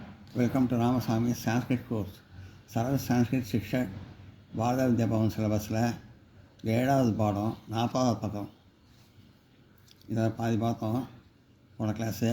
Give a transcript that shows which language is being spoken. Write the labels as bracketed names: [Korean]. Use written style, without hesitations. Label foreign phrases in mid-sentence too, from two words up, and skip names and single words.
[English] Welcome to [Tamil] रामस्वामी संस्कृत कोर्स सरल संस्कृत शिक्षक பாரத வித்யா பவன் சிலபஸில் 7வது பாடம் 40வது பக்கம். இதை பாதி பார்த்தோம் போன கிளாஸு.